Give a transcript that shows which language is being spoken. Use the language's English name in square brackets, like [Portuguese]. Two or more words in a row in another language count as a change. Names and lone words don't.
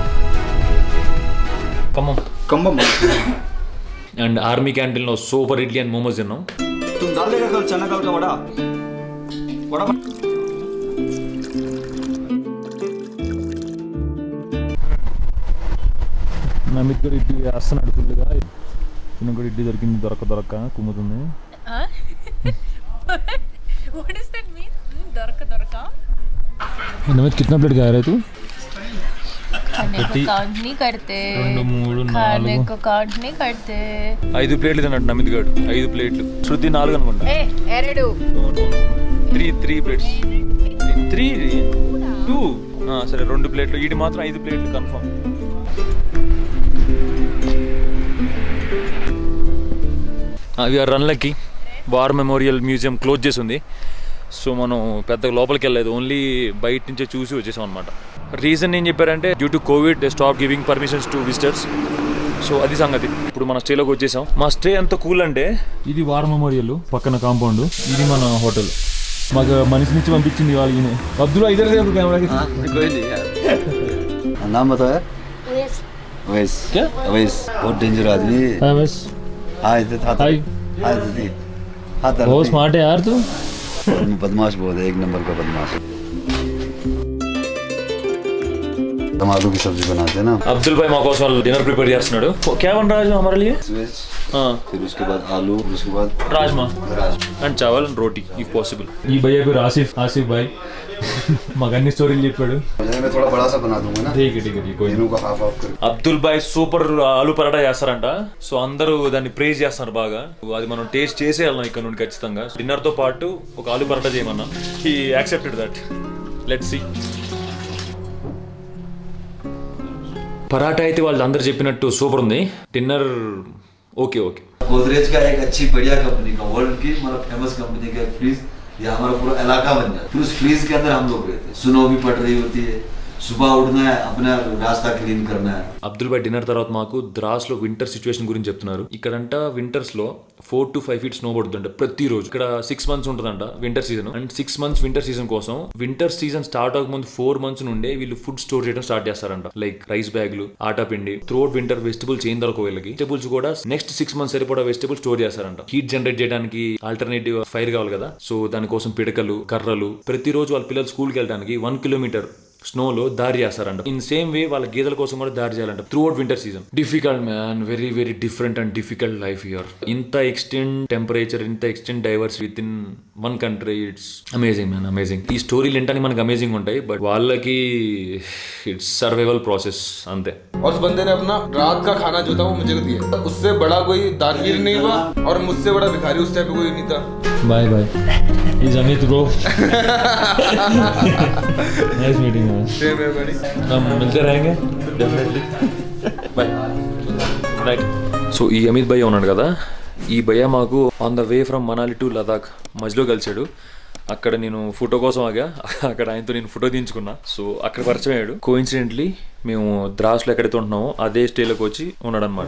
[Telugu] ఖమ్మం అండ్ ఆర్మీ క్యాంటీన్లో సూపర్ ఇడ్లీ అండ్ మోమోస్ తిన్నాం. నమిత్ కూడా ఇడ్లీ వేస్తున్నాడు ఫుల్గా. కూడా ఇడ్లీ దొరికింది, దొరక కుమ్ముతుంది. [Hindi] नमित कितना प्लेट खा रहे तू? खाने को काउंट नहीं करते, खाने को काउंट नहीं करते. [Telugu] 5 ప్లేట్లు తిన్నాడు నమిత్ గారు. 5 ప్లేట్లు, శృతి 4 అనుకుంటా. 3 ప్లేట్స్. 2 సరే 2 ప్లేట్లు. వీటి మాత్రం 5 ప్లేట్లు కన్ఫర్మ్. వీఆర్ రన్లకి. వార్ మెమోరియల్ మ్యూజియం క్లోజ్ చేసి ఉంది. సో మనం పెద్దగా లోపలికి వెళ్ళలేదు, ఓన్లీ బయట నుంచే చూసి వచ్చేసాం అనమాట. [English] రీజన్ [Telugu] ఏం చెప్పారంటే [English] due to Covid they stop giving permissions to visitors. [Telugu] సో అది సంగతి. ఇప్పుడు మన స్టేలోకి వచ్చేసాం. మా స్టే ఎంత కూల్ అంటే, ఇది వార్ మెమోరియల్ పక్కన కాంపౌండ్, ఇది మన హోటల్. మాకు మనిషి నుంచి పంపించింది వాళ్ళు. ఈయన అబ్దుల్ ఇద్దరు కెమెరాకి. [Hindi] नाम बताओ यार. अवैस. क्या अवैस? बहुत डेंजर आदमी. अवैस. हाँ इधर था. हाय. हाँ दीदी. हाँ तर. बहुत स्मार्ट है यार तू. बदमाश बहुत है, 1 नंबर का बदमाश. हम आलू की सब्जी बनाते हैं ना. [Telugu] अब्दुल भाई माँ కోసం [English] dinner prepare [Telugu] చేస్తున్నాడు. [Hindi] क्या बन रहा है जो हमारे लिए? वेज. हाँ. फिर उसके बाद आलू, उसके बाद राजमा एंड चावल एंड रोटी [English] if possible. [Hindi] ఈ భయ్యా పేరు ఆసిఫ్ భాయ్. మాకు అన్ని స్టోరీలు చెప్పాడు. मैं थोड़ा बड़ा सा बना दूंगा ना. ठीक है कोई तीनों को हाफ हाफ कर. [Telugu] అబ్దుల్ భాయ్ సూపర్ ఆలు పరాటా చేస్తారంట. సో అందరూ దాన్ని ప్రేజ్ చేస్తున్నారు బాగా. అది మనం టేస్ట్ చేసే వెళ్ళాం ఇక్కడ నుండి ఖచ్చితంగా. డిన్నర్ తో పాటు ఒక ఆలు పరాటా చేయమన్నా. [English] he accepted that. let's see. [Telugu] పరాటా అయితే వాళ్ళు అందరు చెప్పినట్టు సూపర్ ఉంది. డిన్నర్ ఓకే. [Hindi] गोदरेज का एक अच्छी बढ़िया कंपनी का, वर्ल्ड की मतलब फेमस कंपनी का एक फ्रीज, ये हमारा पूरा इलाका बन जाता है. फिर उस फ्रीज के अंदर हम लोग रहते हैं. स्नो भी पड़ रही होती है, सुबह उठना है, अपना रास्ता क्लीन करना है. [Telugu] అబ్దుల్ భాయ్ డిన్నర్ తర్వాత మాకు ద్రాస్లో [English] winter situation [Telugu] గురించి చెప్తున్నారు. ఇక్కడంట వింటర్స్ లో [English] 4 to 5 feet [Telugu] స్నో పడుతుందంట ప్రతిరోజు. ఇక్కడ 6 months ఉంటుందంట [English] winter season. and 6 months winter season [Telugu] కోసం [English] winter season start [Telugu] అవ్వకముందు 4 months నుండే వీళ్ళు [English] food store [Telugu] చేయడం స్టార్ట్ చేస్తారంట. [English] like rice bags, [Telugu] ఆటా పిండి. [English] throughout winter vegetables [Telugu] ఏం దొరకవు వీళ్ళకి. వెజిటబుల్స్ కూడా [English] next 6 months [Telugu] సరిపడా [English] vegetables store [Telugu] చేస్తారంట. [English] heat generate [Telugu] చేయడానికి [English] alternative fire [Telugu] కావాలి కదా, సో దానికోసం పిడకలు, కర్రలు. ప్రతిరోజు వాళ్ళ పిల్లలు స్కూల్కి వెళ్ళడానికి 1 kilometer స్నోలో దారి చేస్తారంట. [English] in same way [Telugu] వాళ్ళ గేదెల కోసం కూడా దారి చేయాలంట [English] throughout winter season. difficult man, very very different and difficult life here. ఇంత extent temperature, ఇంత extent divers with in one country, it's amazing man, amazing. [Telugu] ఈ స్టోరీలు ఏంటని మనకు అమేజింగ్ ఉంటాయి, బట్ వాళ్ళకి [English] it's survival process [Telugu] అంతే. [Hindi] और उस बंदे ने अपना रात का खाना जो था वो मुझे दिया. उससे बड़ा कोई दानवीर नहीं हुआ और मुझसे बड़ा भिखारी उस टाइम पे कोई नहीं था. [English] bye bye is Amit bro. nice meeting you. [Hindi] सेम है buddy. हम मिलते रहेंगे डेफिनेटली. [English] bye right. [Telugu] సో ఈ అమిత్ భయ్య ఉన్నాడు కదా, ఈ భయ్య మాకు [English] on the way from Manali to Ladakh [Telugu] మధ్యలో కలిసాడు. అక్కడ నేను ఫోటో కోసం ఆగా, అక్కడ ఆయనతో నేను ఫోటో తీయించుకున్నా. సో అక్కడ పరిచయం అయ్యాడు. కోఇన్సిడెంట్లీ మేము ద్రాస్లో ఎక్కడైతే ఉంటున్నామో అదే స్టేలోకి వచ్చి ఉన్నాడు అనమాట.